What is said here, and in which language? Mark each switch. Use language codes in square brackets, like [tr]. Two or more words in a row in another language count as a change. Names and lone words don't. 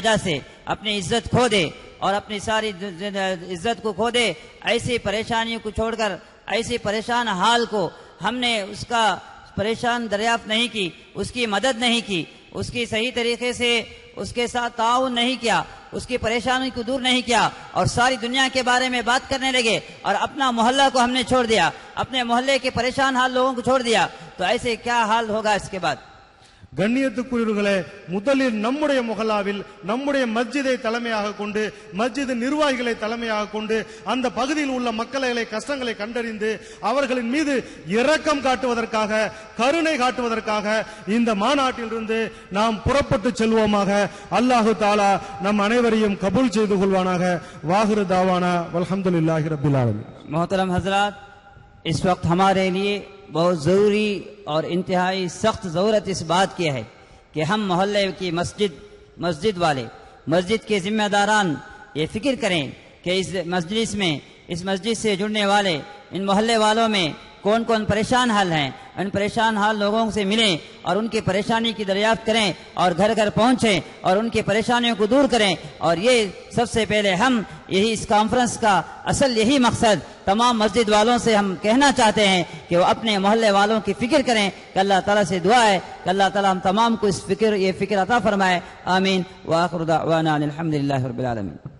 [hi] वजह से अपनी इज्जत खो दे और अपनी सारी इज्जत को खो दे, ऐसी परेशानियों को छोड़कर ऐसी परेशान हाल को हमने उसका परेशान दरियाफ्त नहीं की, उसकी मदद नहीं की, उसकी सही तरीके से उसके साथ ताउन नहीं किया, उसकी परेशानी को दूर नहीं किया और सारी दुनिया के बारे में बात करने लगे और अपना मोहल्ला को हमने छोड़ दिया, अपने मोहल्ले के परेशान हाल लोगों को छोड़ दिया, तो ऐसे क्या हाल होगा इसके बाद? [ta] கண்ணியத்துக்குரியவர்களே, முதலில் நம்முடைய முகல்லாவில் நம்முடைய மஸ்ஜிதை தலைமையாக கொண்டு, மஸ்ஜித் நிர்வாகிகளை தலைமையாக கொண்டு, அந்த பகுதியில் உள்ள மக்களை கஷ்டங்களை கண்டறிந்து அவர்களின் மீது இரக்கம் காட்டுவதற்காக, கருணை காட்டுவதற்காக இந்த மாநாட்டிலிருந்து நாம் புறப்பட்டு செல்வோமாக. அல்லாஹு தாலா நம் அனைவரையும் கபூல் செய்து கொள்வானாக. [ar] وآخر دعوانا والحمد لله رب العالمين. [hi] मोहतरम हजरात, इस वक्त हमारे लिए बहुत ज़रूरी और इंतहाई सख्त ज़रूरत इस बात की है कि हम मोहल्ले की मस्जिद वाले, मस्जिद के जिम्मेदारान ये फिक्र करें कि इस मजलिस में, इस मस्जिद से जुड़ने वाले इन मोहल्ले वालों में कौन कौन परेशान हाल हैं, उन परेशान हाल लोगों से मिलें और उनकी परेशानी की दरियाफ्त करें और घर घर पहुंचें और उनकी परेशानियों को दूर करें. और ये सबसे पहले हम यही इस कॉन्फ्रेंस का असल यही मकसद तमाम मस्जिद वालों से हम कहना चाहते हैं कि वो अपने मोहल्ले वालों की फिक्र करें. कि अल्लाह ताला से दुआ है कि अल्लाह ताला हम तमाम को ये फिक्र अता फरमाए. आमीन. [ar] وآخر دعوانا أن الحمد لله رب العالمين.